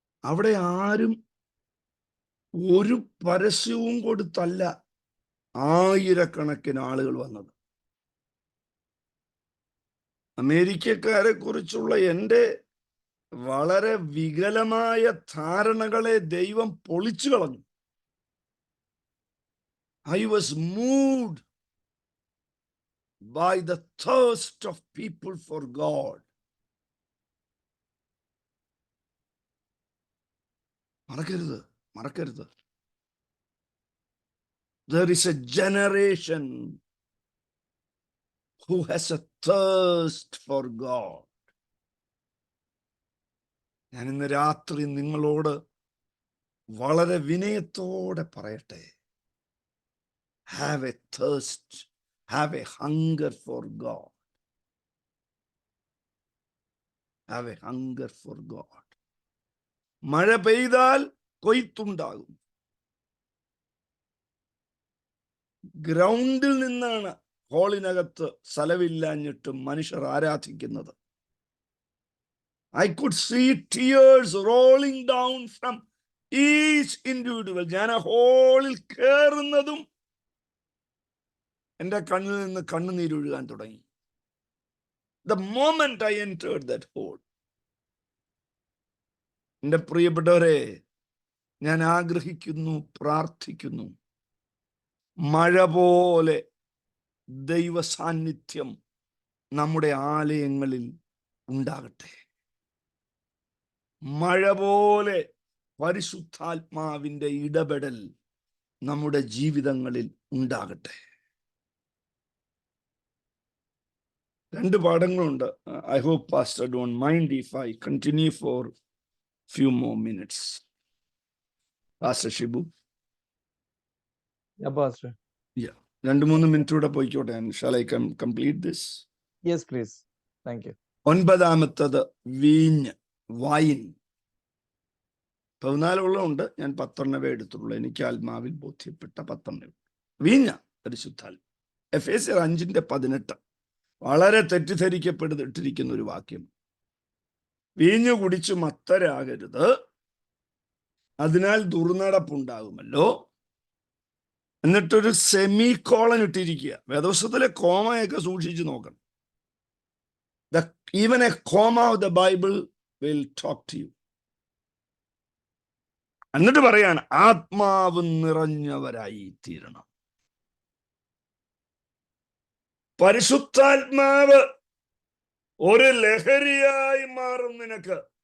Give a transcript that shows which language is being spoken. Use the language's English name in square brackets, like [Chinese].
[Malayalam] അവിടെ ആരും ഒരു പരസ്യവും കൊടുത്തല്ല ആയിരക്കണക്കിന് ആളുകൾ വന്നത്. അമേരിക്കക്കാരെ കുറിച്ചുള്ള എൻ്റെ വളരെ വികലമായ ധാരണകളെ ദൈവം പൊളിച്ചു കളഞ്ഞു. [English] I was moved by the thirst of people for God. [Malayalam] മറക്കരുത്. [English] There is a generation who has a thirst for God. [Malayalam] ഞാൻ ഇന്ന് രാത്രി നിങ്ങളോട് വളരെ വിനയത്തോടെ പറയട്ടെ, [English] have a thirst, have a hunger for God. Have a hunger for God. [Malayalam] മഴ പെയ്താൽ കൊയ്ത്തുണ്ടാകും. ഗ്രൗണ്ടിൽ നിന്നാണ് ഹോളിനകത്ത് സ്ഥലമില്ലാഞ്ഞിട്ടും മനുഷ്യർ ആരാധിക്കുന്നത്. [English] I could see tears rolling down from each individual. [Malayalam] ഞാൻ ആ ഹോളിൽ കയറുന്നതും എൻ്റെ കണ്ണിൽ നിന്ന് കണ്ണുനീരൊഴുകാൻ തുടങ്ങി. [English] The moment I entered that hole. [Malayalam] എൻ്റെ പ്രിയപ്പെട്ടവരെ, ഞാൻ ആഗ്രഹിക്കുന്നു, പ്രാർത്ഥിക്കുന്നു, മഴ പോലെ ദൈവ സാന്നിധ്യം നമ്മുടെ ആലയങ്ങളിൽ ഉണ്ടാകട്ടെ. മഴ പോലെ പരിശുദ്ധാത്മാവിൻ്റെ ഇടപെടൽ നമ്മുടെ ജീവിതങ്ങളിൽ ഉണ്ടാകട്ടെ. 2 പാഠങ്ങളുണ്ട്. [English] I hope Pastor don't mind if I continue for few more minutes. Pastor Shibu. Yeah, Pastor. Yeah. [Malayalam] 2-3 minute കൂടെ പോയിക്കോട്ടെ. [English] Shall I complete this? Yes, please. Thank you. [Malayalam] 9ാമത്തത് വീഞ്ഞ്, വൈൻ. 14 ഉണ്ട്, ഞാൻ 10 എടുത്തുള്ളൂ. എനിക്ക് ആത്മാവിൽ ബോധ്യപ്പെട്ട 10. വീഞ്ഞ പരിശുദ്ധാത്മ. എഫേസ്യർ 5:18 വളരെ തെറ്റിദ്ധരിക്കപ്പെട്ടിരിക്കുന്ന ഒരു വാക്യം. വീഞ്ഞു കുടിച്ചു മത്തരാകരുത്, അതിനാൽ ദുർനടപ്പുണ്ടാകുമല്ലോ. എന്നിട്ടൊരു സെമി കോളൻ ഇട്ടിരിക്കുക. വേദപുസ്തകത്തിലെ കോമയൊക്കെ സൂക്ഷിച്ചു നോക്കണം. [English] Even a comma of the Bible will talk to you. [Malayalam] എന്നിട്ട് പറയാണ്, ആത്മാവ് നിറഞ്ഞവരായി തീരണം. പരിശുദ്ധാത്മാവ് ഒരു ലഹരിയായി മാറും നിനക്ക്.